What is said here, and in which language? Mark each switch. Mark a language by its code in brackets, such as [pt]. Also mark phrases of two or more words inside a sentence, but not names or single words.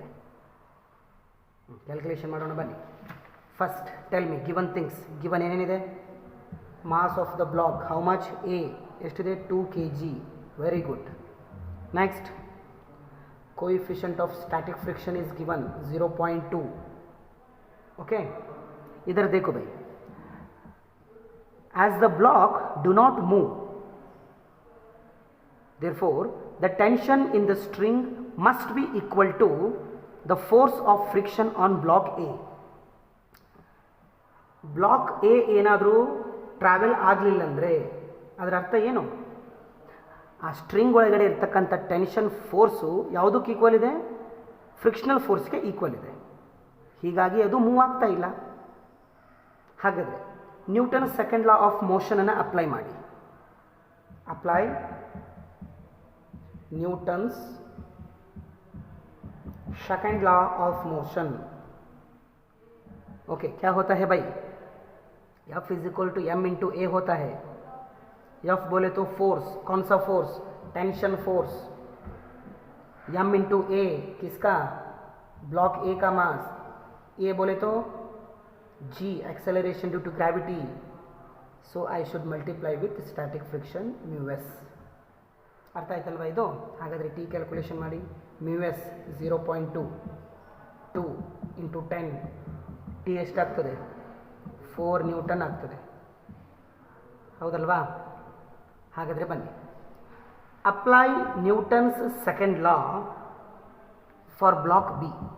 [kn] ಕ್ಯಾಲ್ಕುಲೇಷನ್ ಮಾಡೋಣ ಬನ್ನಿ. [en] first tell me given things. [kn] ಗಿವನ್ ಏನೇನಿದೆ? [en] mass of the block how much? [kn] ಎ ಎಷ್ಟಿದೆ? [en] 2 kg. very good. next coefficient of static friction is given 0.2. [hi] okay, इधर देखो भाई, [en] as the block do not move, therefore the tension in the string must be equal to the force of friction on block A. [kn] block A ಏನಾದರೂ ಟ್ರಾವೆಲ್ ಆಗಲಿಲ್ಲ ಅಂದರೆ ಅದರ ಅರ್ಥ ಏನು? ಆ ಸ್ಟ್ರಿಂಗ್ ಒಳಗಡೆ ಇರ್ತಕ್ಕಂಥ [en] tension force [kn] ಯಾವುದಕ್ಕೆ ಈಕ್ವಲ್ ಇದೆ? [en] frictional force [kn] ಈಕ್ವಲ್ ಇದೆ. ಹೀಗಾಗಿ ಅದು ಮೂವ್ ಆಗ್ತಾ ಇಲ್ಲ. ಹಾಗಾದರೆ ನ್ಯೂಟನ್ ಸೆಕೆಂಡ್ ಲಾ ಆಫ್ ಮೋಷನನ್ನು ಅಪ್ಲೈ ಮಾಡಿ. [en] apply Newton's second law of motion. [hi] ओके, क्या होता है भाई? [en] F is equal to m into a [hi] होता है. F बोले तो फोर्स, कौन सा फोर्स? [en] tension force. [hi] m इंटू ए किसका? ब्लॉक ए का मास. ए बोले तो g, [en] acceleration due to gravity. So I should multiply with static friction mu s. [kn] ಅರ್ಥ ಆಯ್ತಲ್ವಾ ಇದು? ಹಾಗಾದರೆ ಟಿ ಕ್ಯಾಲ್ಕುಲೇಷನ್ ಮಾಡಿ. ಮ್ಯೂ ಎಸ್ 0.2 2 ಇಂಟು 10 ಟಿ ಎಷ್ಟಾಗ್ತದೆ? 4 ನ್ಯೂಟನ್ ಆಗ್ತದೆ. ಹೌದಲ್ವಾ? ಹಾಗಾದರೆ ಬನ್ನಿ, [en] apply Newton's second law for block B.